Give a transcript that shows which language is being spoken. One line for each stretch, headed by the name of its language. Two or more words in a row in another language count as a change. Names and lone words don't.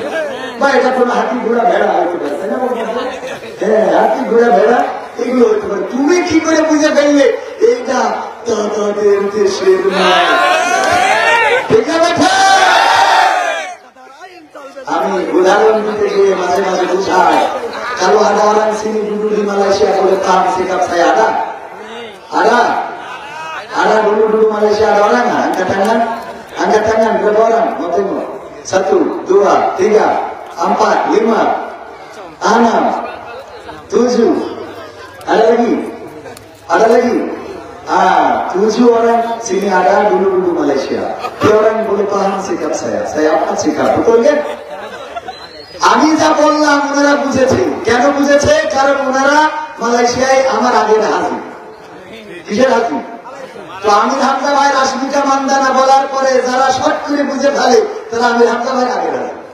Bangla: বা এটা কোনো হাতি ঘোড়া ভেড়া হইতে পারে, তাই না? হ্যাঁ, হাতি ঘোড়া ভেড়া এগুলো হইতে পারে। তুমি কি করে বুঝে ফেললে এইটা দাদাদের দেশের নাম? ঠিক আছে? আমি উদাহরণ দিতে গিয়ে মাঝে মাঝে বুঝাই,
Malay: kalau ada orang sini dulu di Malaysia boleh paham sikap saya ada dulu Malaysia ada orang nggak? Angkat tangan berapa orang? Mau tengok 1, 2, 3, 4, 5, 6, 7. Ada lagi 7 orang sini ada dulu Malaysia. Dia orang boleh paham sikap saya apa sikap, betul kan?
Bangla: আমি যা বললাম ওনারা বুঝেছে। কেন বুঝেছে? কারণ ওনারা মালয়েশিয়ায় আমার আগের হাজি। কিসের হাজি? তো আমির হামজা ভাই রাশমিকা মান্দানা বলার পরে যারা শর্ট করে বুঝে ফেলে তারা আমির হামজা ভাই আগের হাজি।